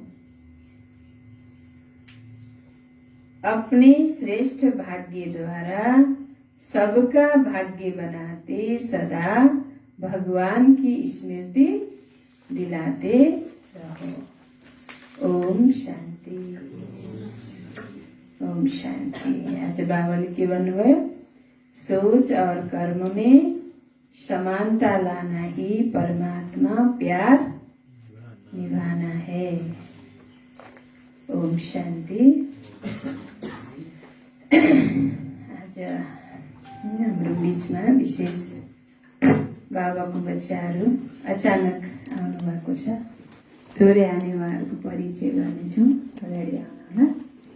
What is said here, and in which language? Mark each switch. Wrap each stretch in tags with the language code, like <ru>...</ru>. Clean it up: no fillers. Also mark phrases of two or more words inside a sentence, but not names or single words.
<hi>अपने श्रेष्ठ भाग्य द्वारा सबका भाग्य बनाते सदा भगवान की स्मृति दिलाते रहो। ओम शांति, ओम शांति।</hi> <ne>आज बाबाले के भन्नुभयो,</ne> <hi>सोच और कर्म में समानता लाना ही परमात्मा प्यार निभाना है। ओम शांति।</hi> <ne>आज हाम्रो बीचमा विशेष बाबाको बच्चाहरू अचानक आउनु भएको छ। थोरै हामी उहाँहरूको परिचय गर्नेछौँ, अगाडि आउनु होला।</ne>